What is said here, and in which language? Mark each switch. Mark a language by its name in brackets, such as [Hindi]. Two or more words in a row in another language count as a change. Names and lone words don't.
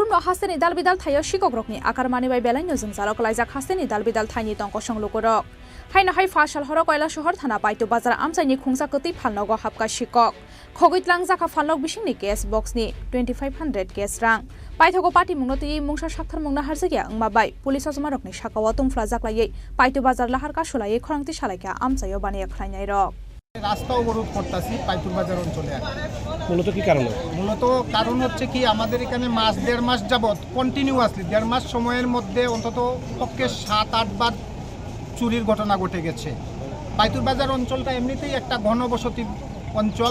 [Kok Borok] न हास्तेनि दालबिदाल थायो शिकग्रकनि आकार मानिबाय बेलायनो जों जालक लायजाक हास्तेनि दालबिदाल थाइनि तंक संलुकरक हाइनहाय फाशल हर कयला शहर थाना पाइतो बाजार आमसाइनि खुंसाकति फालनगो हाबका शिकक खगैतलां जाखा फालनक बिसिंनि केस बक्सनि 2500 केस रां पाइथगो पार्टी मुंगनते मुंगसा साक्थार मुंगना हारजागिया अंगमाबाय पुलिस जमारकनि साकाव तुमफ्ला जाग्लायै पाइतो बाजार लाहार कासलायै खरांति सालायखा आमसायाव बानाया खलायनाय रक [Bangla] রাস্তা অবরোধ করতেছি পাইতুর বাজার অঞ্চলে। মূলত কি কারণ? মূলত কারণ হচ্ছে কি আমাদের এখানে মাস 1.5 মাস যাবত কন্টিনিউয়াসলি 1.5 মাস সময়ের মধ্যে অন্তত পক্ষে 7-8 বার চুরির ঘটনা ঘটে গেছে। পাইতুর বাজার অঞ্চলটা এমনিতেই একটা ঘনবসতি অঞ্চল।